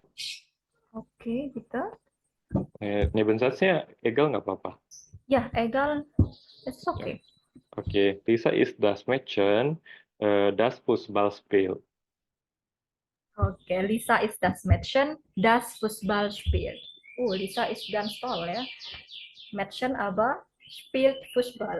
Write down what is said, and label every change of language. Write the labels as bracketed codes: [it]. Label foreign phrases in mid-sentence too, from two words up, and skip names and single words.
[de] Oke, bitte. [id] Nebensatznya egal nggak apa-apa? Ya, [en] egal. It's okay. [de] Okay, Lisa ist das Mädchen, das Fußball spielt. Oke, Lisa ist das Mädchen, das Fußball spielt. Lisa ist ganz toll ya. Mädchen aber spielt Fußball.